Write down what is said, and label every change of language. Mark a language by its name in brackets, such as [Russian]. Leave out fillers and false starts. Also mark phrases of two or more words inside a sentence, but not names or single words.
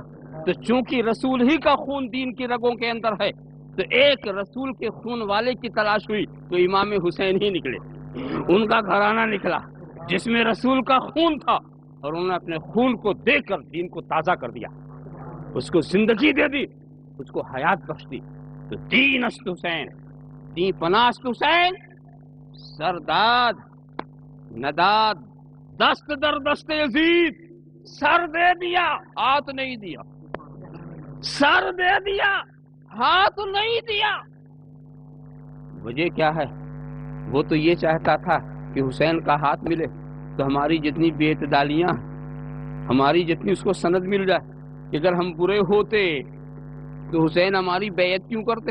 [Urdu] تو چونکہ رسول ہی کا خون دین کی رگوں کے اندر ہے، تو ایک رسول کے خون والے کی تلاش ہوئی تو امام حسین ہی نکلے، ان کا گھرانہ نکلا جس میں رسول کا خون تھا، اور انہوں نے اپنے خون کو دے کر دین کو تازہ کر دیا، اس کو زندگی دے دی، اس کو حیات بخش دی۔ [Persian] تو دین است حسین، دین پناست حسین، سرداد نداد دست در دست یزید، [Urdu] سر دے دیا ہاتھ نہیں دیا، سر دے دیا ہاتھ نہیں دیا۔ وجہ کیا ہے؟ وہ تو یہ چاہتا تھا کہ حسین کا ہاتھ ملے تو ہماری جتنی بے اعتدالیاں، ہماری جتنی اس کو سند مل جائے، اگر ہم برے ہوتے تو حسین ہماری بیعت کیوں کرتے؟